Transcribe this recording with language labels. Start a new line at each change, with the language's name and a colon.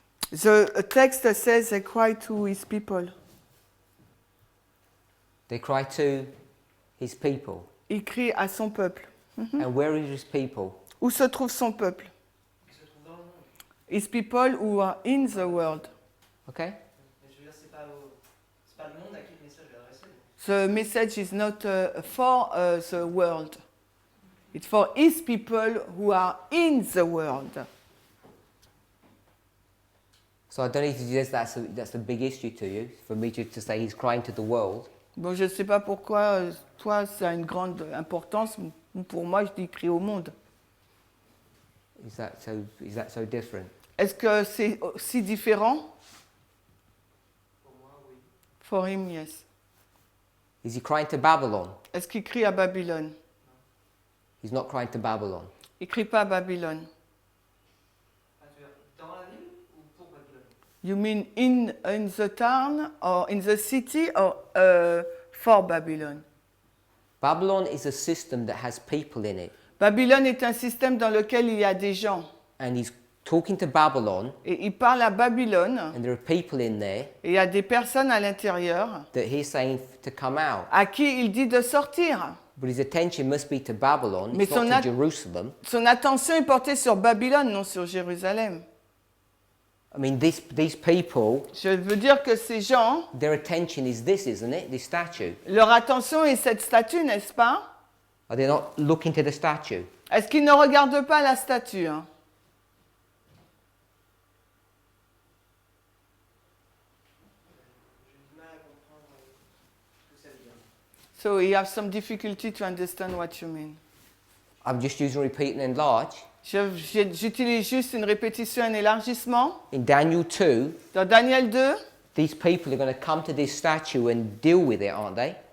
English: The text says they cry to his people. They cry to his people.
French: Il crie à son peuple.
English: And where is his people?
French: Où se trouve son peuple?
English: His people who are in the world. Okay?
French: Je veux dire, c'est pas le monde à qui le message est adressé.
English: The message is not for the world. It's for his people who are in the world. So I don't need to suggest that's a big issue to you, for me to say he's crying to the world.
French: Bon, je ne sais pas pourquoi toi ça a une grande importance. Pour moi, je dis crie au monde.
English: Is that so different?
French: Est-ce que c'est si différent? Pour moi, oui.
English: For him, yes. Is he crying to Babylon?
French: Est-ce qu'il crie à Babylone?
English: He's not crying to Babylon.
French: Il ne crie pas à Babylone. Ah, tu veux dire dans la ville ou pour Babylone?
English: You mean in the town or in the city or for Babylon? Babylon is a system that has people in it,
French: Babylone est un système dans lequel il y a des gens.
English: and he's talking to Babylon,
French: et il parle à Babylone,
English: and there are people in there
French: et il y a des personnes à l'intérieur
English: that he's saying to come out.
French: à qui il dit de sortir.
English: But his attention must be to Babylon,
French: Mais
English: it's not
French: son
English: to at- Jerusalem.
French: Son attention est portée sur Babylone, non sur Jérusalem.
English: I mean, these people,
French: Je veux dire que ces gens,
English: their attention is this, isn't it? This statue.
French: leur attention est cette statue, n'est-ce pas?
English: Are they not looking to the statue?
French: Est-ce qu'ils ne regardent pas la statue, hein? J'ai du mal à comprendre ce que ça veut dire.
English: So you have some difficulty to understand what you mean. I'm just using repeat and enlarge.
French: J'utilise juste une répétition, un élargissement.
English: In Daniel 2,
French: Dans Daniel 2,
English: these people are going to come to this statue and deal with it, aren't they?